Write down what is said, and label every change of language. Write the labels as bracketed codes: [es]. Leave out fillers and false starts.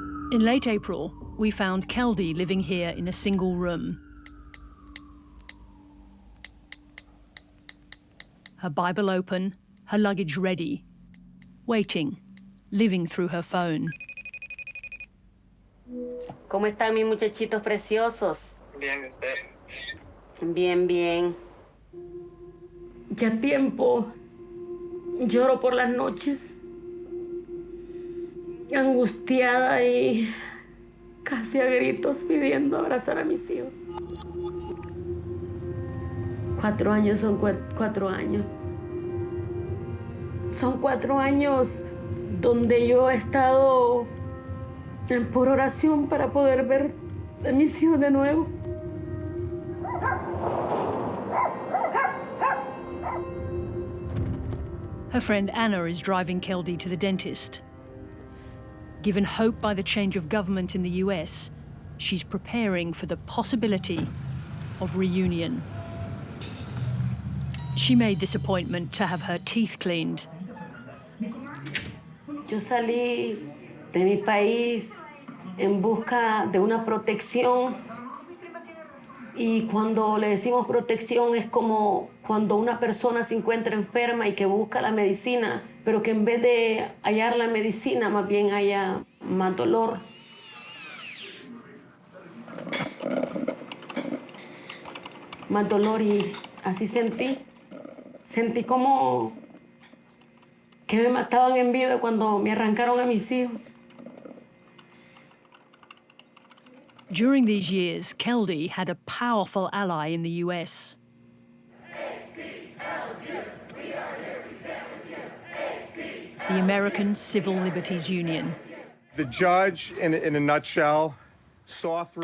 [en] In late April, we found Keldy living here in a single room. Her Bible open, her luggage ready, waiting, living through her phone. [es] ¿Cómo están mis muchachitos preciosos? Bien, usted. Bien, bien. Ya tiempo lloro por las noches, angustiada y casi a gritos pidiendo abrazar a mis hijos. 4 años son 4 años. Son 4 años donde yo he estado en pura oración para poder ver a mis hijos de nuevo. [en] Her friend Anna is driving Keldy to the dentist. Given hope by the change of government in the US, she's preparing for the possibility of reunion. She made this appointment to have her teeth cleaned. [es] Yo salí de mi país en busca de una protección, y cuando le decimos protección es como cuando una persona se encuentra enferma y que busca la medicina, pero que en vez de hallar la medicina más bien haya más dolor. más dolor y así sentí. Sentí como que me mataban en vida cuando me arrancaron a mis hijos. [en] During these years, Keldy had a powerful ally in the US. The American Civil Liberties Union. The judge, in a nutshell, saw through